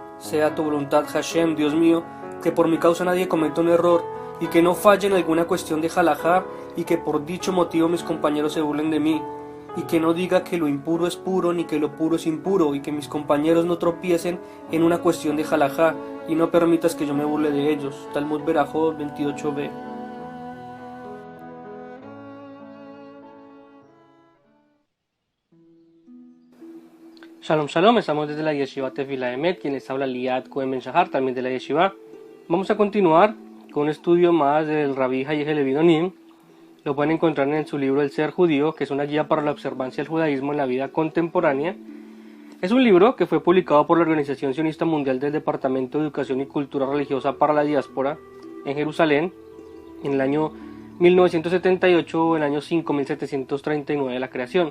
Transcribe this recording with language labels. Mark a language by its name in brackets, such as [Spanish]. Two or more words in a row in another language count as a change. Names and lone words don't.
[Spanish] sea tu voluntad, Hashem, Dios mío, que por mi causa nadie cometa un error, y que no falle en alguna cuestión de halajá, y que por dicho motivo mis compañeros se burlen de mí, y que no diga que lo impuro es puro, ni que lo puro es impuro, y que mis compañeros no tropiecen en una cuestión de halajá, y no permitas que yo me burle de ellos. Talmud Berajot 28b. [Hebrew] שלום שלום, [Spanish] estamos desde la Yeshiva Tefila Emet, quien les habla Liat Cohen Ben Shahar, también de la Yeshiva. Vamos a continuar con un estudio más del Rabbi Hayej Levi Donim. Lo pueden encontrar en su libro El Ser Judío, que es una guía para la observancia del judaísmo en la vida contemporánea. Es un libro que fue publicado por la Organización Sionista Mundial del Departamento de Educación y Cultura Religiosa para la Diáspora en Jerusalén en el año 1978 o el año 5739 de la creación.